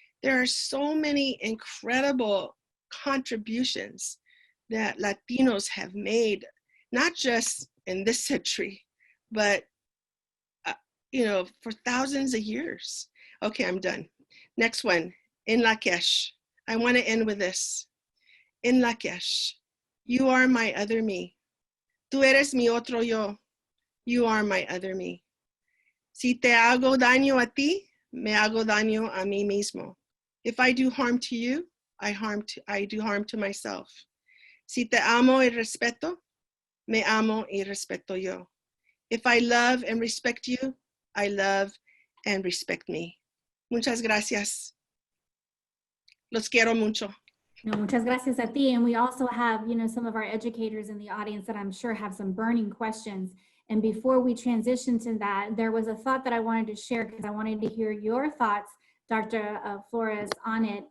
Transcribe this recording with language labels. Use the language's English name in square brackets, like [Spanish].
[English] There are so many incredible contributions that Latinos have made, not just in this century, but you know, for thousands of years. Okay, I'm done. Next one, in Lakesh. I want to end with this. In Lakesh, you are my other me. [Spanish] Tú eres mi otro yo. [English] You are my other me. [Spanish] Si te hago daño a ti, me hago daño a mí mismo. [English] If I do harm to you, I do harm to myself. [Spanish] Si te amo y respeto, me amo y respeto yo. [English] If I love and respect you, I love and respect me. [Spanish] Muchas gracias. Los quiero mucho. No, muchas gracias a ti. [English] And we also have, you know, some of our educators in the audience that I'm sure have some burning questions. And before we transition to that, there was a thought that I wanted to share because I wanted to hear your thoughts, Dr. Flores, on it.